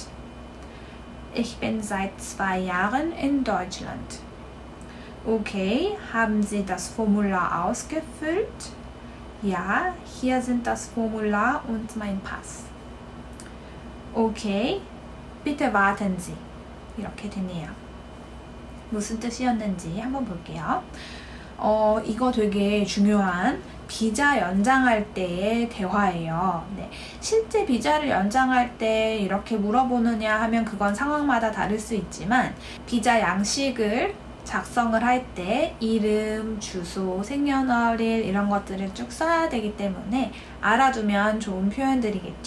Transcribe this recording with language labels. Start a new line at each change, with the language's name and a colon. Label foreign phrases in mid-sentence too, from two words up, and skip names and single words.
German: Ich bin seit 2 Jahren in Deutschland. Okay, haben Sie das Formular ausgefüllt? Ja, hier sind das Formular und mein Pass. Okay, bitte warten Sie.
Korean: 이렇게 되네요. 무슨 뜻이었는지 한번 볼게요. 이거 되게 중요한 비자 연장할 때의 대화예요. 네. 실제 비자를 연장할 때 이렇게 물어보느냐 하면 그건 상황마다 다를 수 있지만 비자 양식을 작성을 할 때 이름, 주소, 생년월일 이런 것들을 쭉 써야 되기 때문에 알아두면 좋은 표현들이겠죠.